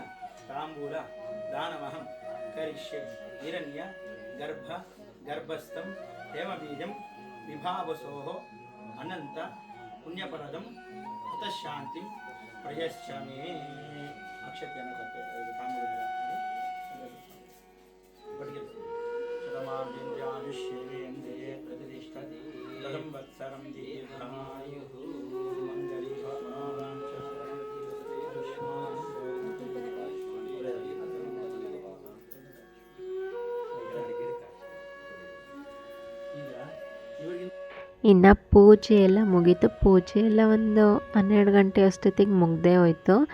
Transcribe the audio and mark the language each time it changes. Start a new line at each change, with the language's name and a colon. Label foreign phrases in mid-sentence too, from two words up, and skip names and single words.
Sanskrit: तांबूल दानमहं करिष्ये हिरण्य गर्भस्थं हेमबीजं विभावसोः अनंत पुण्यपरदं हतशान्तिं प्रयच्छामि अक्षतेन शतमार्जिन्द्रायुष्येवेन्द्रिये प्रतिष्ठति तदंवत्सरं दीर्घमायुः मङ्गली
Kannada: ಇನ್ನು ಪೂಜೆ ಎಲ್ಲ ಮುಗೀತು. ಪೂಜೆ ಎಲ್ಲ ಒಂದು 12 ಗಂಟೆ ಅಷ್ಟೊತ್ತಿಗೆ ಮುಗ್ದೇ ಹೋಯ್ತು.